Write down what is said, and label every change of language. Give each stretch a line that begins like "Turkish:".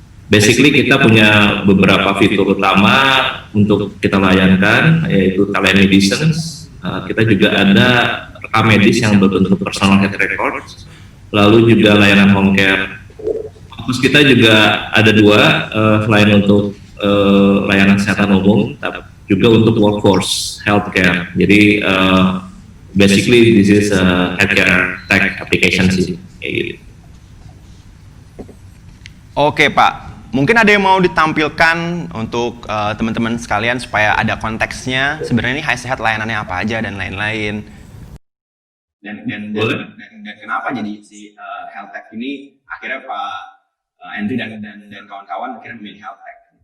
Indonesian: Basically kita punya beberapa fitur utama untuk kita layankan, yaitu telemedicine. Kita juga ada rekam medis yang berbentuk personal health records, lalu juga layanan home care. Fokus kita juga ada 2, selain untuk layanan kesehatan umum, tapi juga untuk workforce healthcare.
English: Jadi basically this is a healthcare tech application sih.
Indonesian: Gitu. Oke Pak. Mungkin ada yang mau ditampilkan untuk teman-teman sekalian supaya ada konteksnya. Sebenarnya ini Hai Sehat layanannya apa aja dan lain-lain. Dan kenapa jadi si health tech ini akhirnya Pak Andri dan kawan-kawan akhirnya memilih health tech?